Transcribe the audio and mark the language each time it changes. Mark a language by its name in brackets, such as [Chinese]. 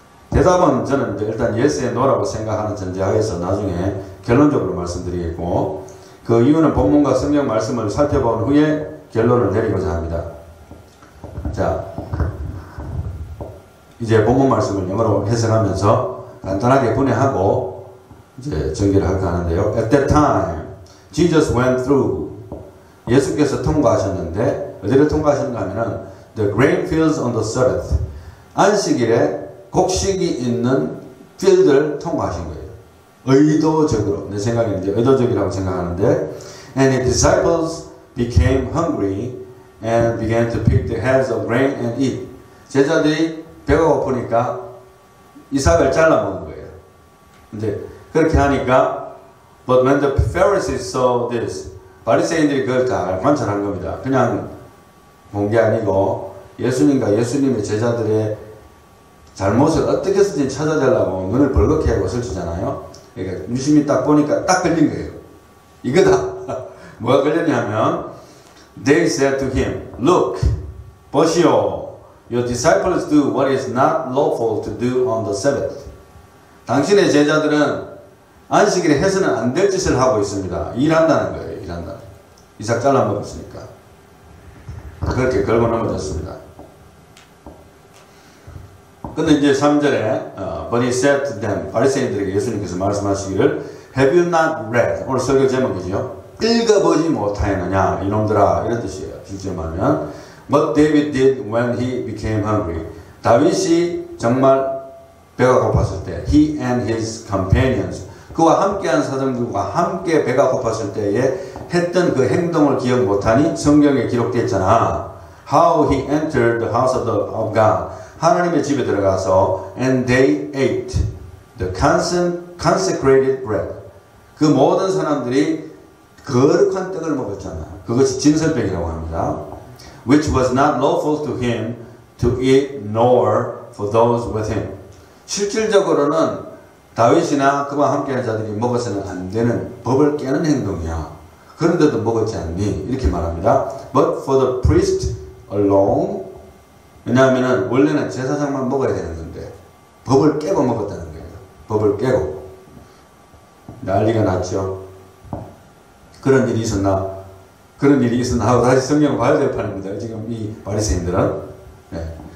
[Korean] 대답은 저는 이제 일단 예스에 노라고 생각하는 전제하에서 나중에 결론적으로 말씀드리겠고 그 이유는 본문과 성경 말씀을 살펴본 후에 결론을 내리고자 합니다. 자, 이제 본문 말씀을 영어로 해석하면서 간단하게 분해하고 이제 전개를 할까 하는데요. [English] At that time, Jesus went through. [Korean] 예수께서 통과하셨는데 어디를 통과하셨는가 하면은 [English] the grain fields on the Sabbath. [Korean] 안식일에 곡식이 있는 필드를 통과하신 거예요. 의도적으로. 내 생각에는 이제 의도적이라고 생각하는데 [English] and his disciples became hungry and began to pick the heads of grain and eat. [Korean] 제자들이 배가 고프니까 이삭을 잘라 먹은 거예요. 근데 그렇게 하니까 [English] but when the Pharisees saw this, [Korean] 바리새인들이 그걸 다 관찰한 겁니다. 그냥 본 게 아니고 예수님과 예수님의 제자들의 잘못을 어떻게 해서든 찾아내려고 눈을 벌겋게 하고 설치잖아요. 그러니까 유심히 딱 보니까 딱 걸린 거예요. 이거다. 뭐가 걸렸냐면 [English] They said to him, Look, [Korean] 보시오. [English] Your disciples do what is not lawful to do on the Sabbath. [Korean] 당신의 제자들은 안식일에 해서는 안 될 짓을 하고 있습니다. 일한다는 거예요. 일한다. 이삭 잘라 먹었으니까. 그렇게 걸고 넘어졌습니다. 근데 이제 3절에 [English] But he said to them, [Korean] 바리새인들에게 예수님께서 말씀하시기를 [English] Have you not read? [Korean] 오늘 설교 제목이죠. 읽어보지 못하였느냐 이놈들아 이런 뜻이에요. 실제 말하면 [English] What David did when he became hungry. [Korean] 다윗이 정말 배가 고팠을 때 [English] He and his companions [Korean] 그와 함께한 사람들과 함께 배가 고팠을 때에 했던 그 행동을 기억 못하니 성경에 기록되어 있잖아. [English] How he entered the house of God. [Korean] 하나님의 집에 들어가서 [English] and they ate the consecrated bread. [Korean] 그 모든 사람들이 거룩한 떡을 먹었잖아. 그것이 진설병이라고 합니다. [English] Which was not lawful to him to eat nor for those with him. [Korean] 실질적으로는 다윗이나 그와 함께한 자들이 먹어서는 안 되는 법을 깨는 행동이야. 그런데도 먹었지 않니? 이렇게 말합니다. [English] But for the priest alone. [Korean] 왜냐하면 원래는 제사장만 먹어야 되는 건데 법을 깨고 먹었다는 거예요. 법을 깨고. 난리가 났죠. 그런 일이 있었나? 그런 일이 있었나 하고 다시 성경을 봐야 될 판입니다. 지금 이 바리새인들은. 네.